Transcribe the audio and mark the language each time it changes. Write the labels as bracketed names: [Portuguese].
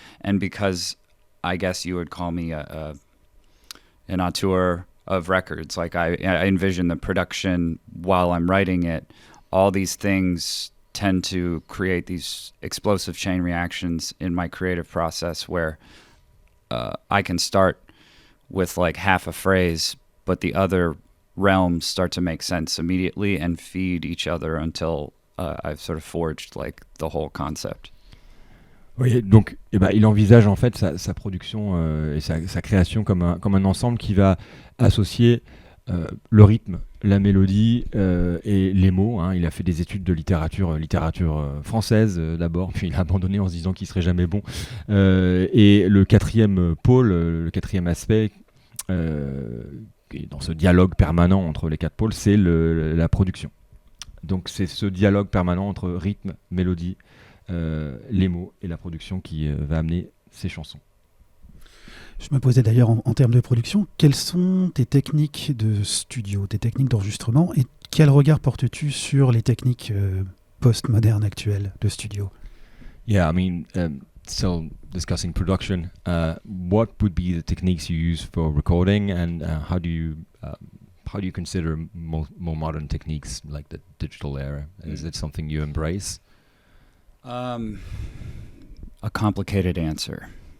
[English] And because I guess you would call me an auteur of records, like I envision the production while I'm writing it, all these things tend to create these explosive chain reactions in my creative process where I can start with like half a phrase, but the other realms start to make sense immediately and feed each other until I've sort of forged like the whole concept. [French] Oui, donc il envisage en fait sa production et sa création comme un ensemble qui va associer le rythme, la mélodie et les mots. Hein. Il a fait des études de littérature française d'abord, puis il a abandonné en se disant qu'il serait jamais bon. Et le quatrième pôle, le quatrième aspect, dans ce dialogue permanent entre les quatre pôles, c'est la production. Donc c'est ce dialogue permanent entre rythme, mélodie, les mots et la production qui va amener ces chansons. Je me posais d'ailleurs en termes de production, quelles sont tes techniques de studio, tes techniques d'enregistrement, et quel regard portes-tu sur les techniques post-modernes actuelles de studio? [English] Yeah, I mean, still discussing production, what would be the techniques you use for recording, and how do you consider more modern techniques like the digital era? Is it something you embrace? A complicated answer.